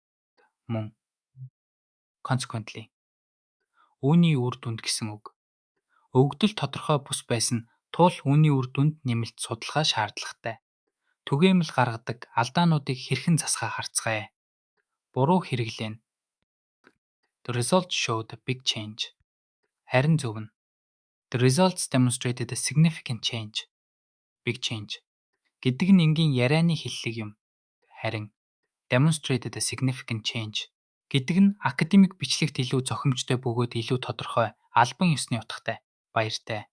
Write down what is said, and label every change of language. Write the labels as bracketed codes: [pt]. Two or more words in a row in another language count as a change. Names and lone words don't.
[mn] Мөн consequently. Үүний үр дүнд гэсэн үг. Өгдөл тодорхой бус байсан тул үүний үр дүнд нэмэлт судалгаа шаардлагатай. Түгээмэл гаргадаг алдаануудыг хэрхэн засахаа харцгаая. Буруу хэрэглээ. [en] The results showed a big change. [mn] Харин зөв нь. [en] The results demonstrated a significant change. Big change [mn] гэдэг нь энгийн ярианы хэллэг юм. Харин [en] demonstrated a significant change [mn] гэдэг нь академик бичлэгт илүү зохимжтой бөгөөд илүү тодорхой, албан ёсны утгатай. Баяртай.